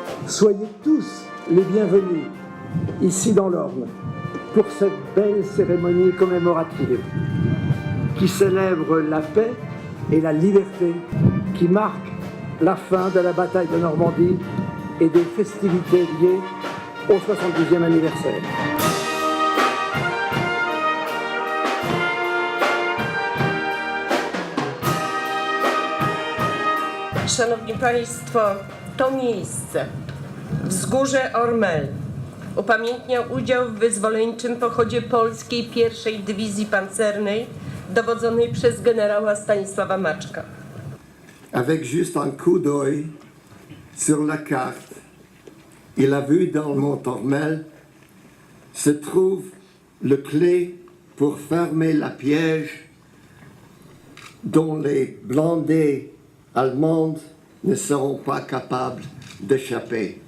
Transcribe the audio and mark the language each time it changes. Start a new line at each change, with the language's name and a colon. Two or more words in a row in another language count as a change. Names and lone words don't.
French: Soyez tous les bienvenus ici dans l'Orne pour cette belle cérémonie commémorative qui célèbre la paix et la liberté, qui marque la fin de la bataille de Normandie et des festivités liées au 70e anniversaire.
Polish: Szanowni Państwo, to miejsce, Wzgórze Ormel, upamiętnia udział w wyzwoleńczym pochodzie polskiej I Dywizji Pancernej dowodzonej przez generała Stanisława Maczka.
French: Avec juste un coup d'œil sur la carte, il a vu dans le mont Ormel se trouve le clé pour fermer la piège dont les blindés allemandes ne seront pas capables d'échapper.